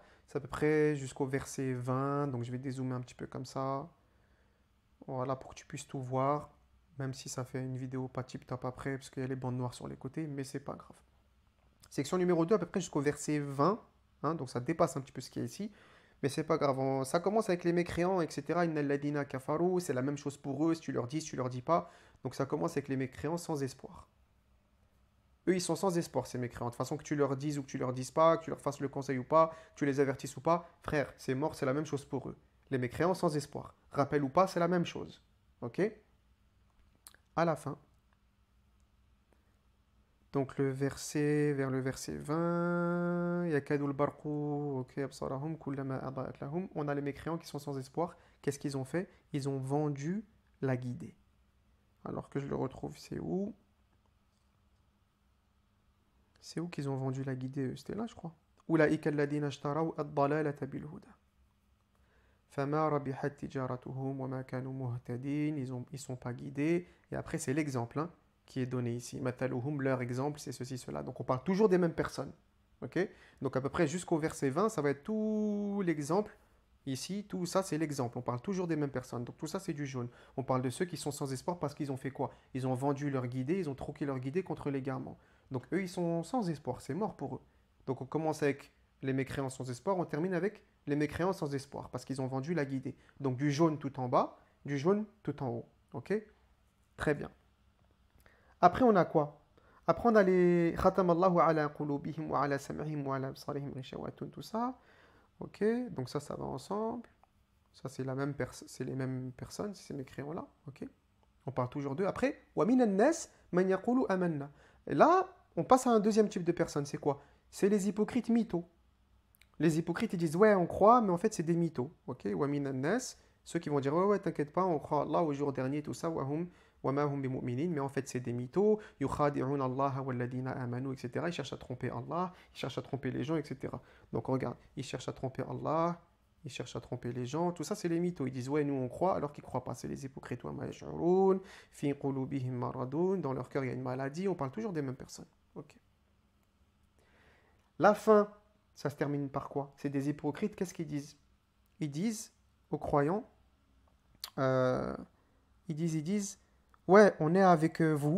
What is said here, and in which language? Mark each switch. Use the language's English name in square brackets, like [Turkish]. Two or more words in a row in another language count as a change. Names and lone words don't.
[French] C'est à peu près jusqu'au verset 20, donc je vais dézoomer un petit peu comme ça. Voilà, pour que tu puisses tout voir, même si ça fait une vidéo pas tip-top après, parce qu'il y a les bandes noires sur les côtés, mais c'est pas grave. Section numéro 2 à peu près jusqu'au verset 20, hein, donc ça dépasse un petit peu ce qu'il y a ici, mais c'est pas grave. Ça commence avec les mécréants, etc. [Arabic] إن الذين كفروا, [French] c'est la même chose pour eux, si tu leur dis, si tu leur dis pas. Donc ça commence avec les mécréants sans espoir. Eux, ils sont sans espoir, ces mécréants. De toute façon, que tu leur dises ou que tu leur dises pas, que tu leur fasses le conseil ou pas, que tu les avertisses ou pas, frère, c'est mort, c'est la même chose pour eux. Les mécréants sans espoir. Rappel ou pas, c'est la même chose. Ok? À la fin. Donc vers le verset 20, [Arabic] يكاد البرق, ok, أبصارهم كلما أضاء لهم. [French] On a les mécréants qui sont sans espoir. Qu'est-ce qu'ils ont fait? Ils ont vendu la guidée. Alors que je le retrouve, c'est où? C'est où qu'ils ont vendu la guidée? C'était là, je crois. [Arabic] أولئك الذين اشتروا الضلالة بالهدى فما ربحت تجارتهم وما كانوا مهتدين. [French] Ils sont pas guidés. Et après, c'est l'exemple hein, qui est donné ici. Mataluhum, leur exemple, c'est ceci, cela. Donc on parle toujours des mêmes personnes. Ok? Donc à peu près jusqu'au verset 20, ça va être tout l'exemple. Ici, tout ça, c'est l'exemple. On parle toujours des mêmes personnes. Donc tout ça, c'est du jaune. On parle de ceux qui sont sans espoir parce qu'ils ont fait quoi? Ils ont vendu leur guidée, ils ont troqué leur guidée contre l'égarement. Donc eux, ils sont sans espoir. C'est mort pour eux. Donc on commence avec les mécréants sans espoir, on termine avec les mécréants sans espoir parce qu'ils ont vendu la guidée. Donc du jaune tout en bas, du jaune tout en haut. Ok? Très bien. Après, on a quoi? Après, on a les [Arabic] ختم الله على قلوبهم وعلى سمعهم وعلى أبصارهم غشاوة, [French] tout ça. Ok? Donc ça va ensemble. Ça, c'est les mêmes personnes, c'est ces mécréants-là. Ok? On parle toujours d'eux. Après, [Arabic] ومن الناس من يقول آمنا. [French] Et là, on passe à un deuxième type de personnes. C'est quoi? C'est les hypocrites mythos. Les hypocrites, ils disent, ouais, on croit, mais en fait, c'est des mythos. Ok? [Arabic] ومن الناس, [French] ceux qui vont dire, ouais, ouais, t'inquiète pas, on croit à Allah au jour dernier, tout ça, [Arabic] وما هم بمؤمنين, [French] mais en fait, c'est des mythos. [Arabic] يخادعون الله والذين آمنوا, [French] etc. Ils cherchent à tromper Allah, ils cherchent à tromper les gens, etc. Donc, regarde, ils cherchent à tromper Allah, ils cherchent à tromper les gens, tout ça, c'est les mythos. Ils disent, ouais, nous, on croit, alors qu'ils croient pas. C'est les hypocrites. [Arabic] وما يشعرون في قلوبهم مرض, [French] dans leur cœur, il y a une maladie. On parle toujours des mêmes personnes. Ok? La fin, ça se termine par quoi? C'est des hypocrites, qu'est-ce qu'ils disent? Ils disent aux croyants, euh, ils disent, ouais, on est avec vous.